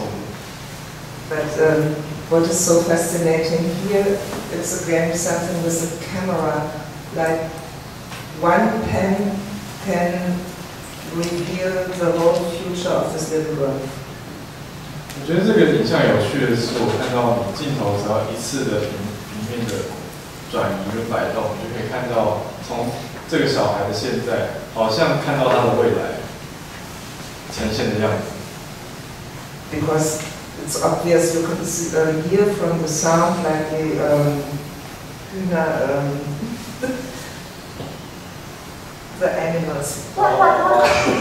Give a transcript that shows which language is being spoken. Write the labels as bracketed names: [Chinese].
[English] What is so fascinating here, it's again something with a camera, like one pen can reveal the whole future of this little girl. [Chinese] 我觉得这个影像有趣的是，我看到镜头只要一次的平面的转移跟摆动，就可以看到从这个小孩的现在，好像看到他的未来呈现的样子。 [English] Because it's obvious you can hear from the sound like the the animals.